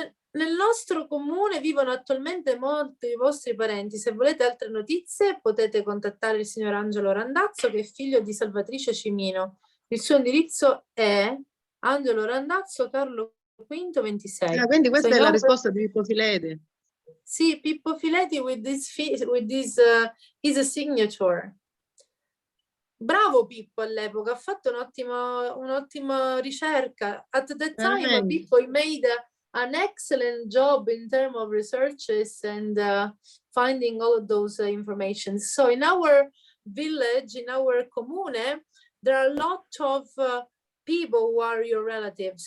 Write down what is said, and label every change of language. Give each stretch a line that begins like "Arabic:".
Italian: Nel nostro comune vivono attualmente molti dei vostri parenti. Se volete altre notizie potete contattare il signor Angelo Randazzo, che è figlio di Salvatrice Cimino. Il suo indirizzo è Angelo Randazzo, Carlo V 26. Quindi questa è la risposta di Pippo Fileti.
English: Sì, Pippo Fileti with his signature.
Italian: Bravo Pippo all'epoca, ha fatto un'ottima ricerca.
English: At that time, Pippo made an excellent job in terms of researches and finding all of those information. So in our village, in our comune, there are a lot of people who are your relatives.